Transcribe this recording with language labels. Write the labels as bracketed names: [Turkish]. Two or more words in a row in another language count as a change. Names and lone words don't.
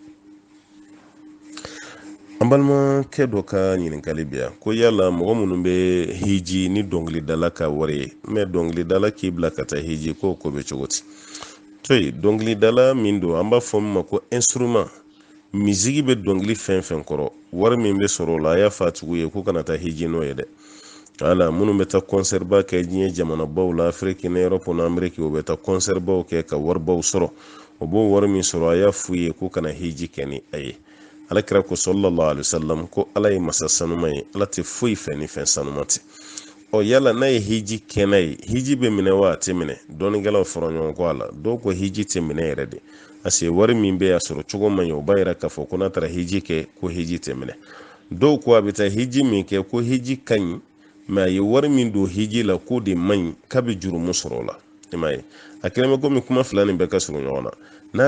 [Bambara] An balimakɛ dɔ ka ɲininkali bi yan ko yala mɔgɔ minnu bɛ hiji ni dɔnkilidala ka wari ye mɛ dɔnkilidala k'i bila ka taa hiji ko bɛ cogo di to yen dɔnkilidala min don an b'a fɔ min ma ko instrument misigi bɛ dɔnkili fɛn fɛn kɔrɔ wari min bɛ sɔrɔ o la a y'a fɔ a tigiw ye ko kana taa hiji n'o ye dɛ wala minnu bɛ taa concert ba kɛ diɲɛ jamanabaw la Afiriki ni Europe ni Ameriki o bɛ taa concert baw kɛ ka waribaw sɔrɔ o b'o wari min sɔrɔ a y'a f'u ye ko kana hiji kɛ ni a ye alakira ko [Arabic] صلى الله عليه وسلم [Bambara] ko ala ye masa sanuma ye ala tɛ foyi fɛ ni fɛn sanuma tɛ yala n'a ye hiji kɛnɛ ye hiji bɛ minɛ wa a tɛ minɛ dɔnnikɛlaw fara ɲɔgɔn kɔ a la dɔw ko hiji tɛ minɛ yɛrɛ de [French] parce que [Bambara] wari min bɛ a sɔrɔ cogo man ɲɛ o b'a yira k'a fɔ ko n'a taara hiji kɛ ko hiji tɛ minɛ dɔw ko a bɛ taa hiji min kɛ ko hiji ka ɲi mɛ a ye wari min don hiji la ko de man ɲi k'a bɛ jurumu sɔrɔ o la i m'a ye a kɛlen bɛ komi kuma fila nin bɛɛ ka surun ɲɔgɔn na n'a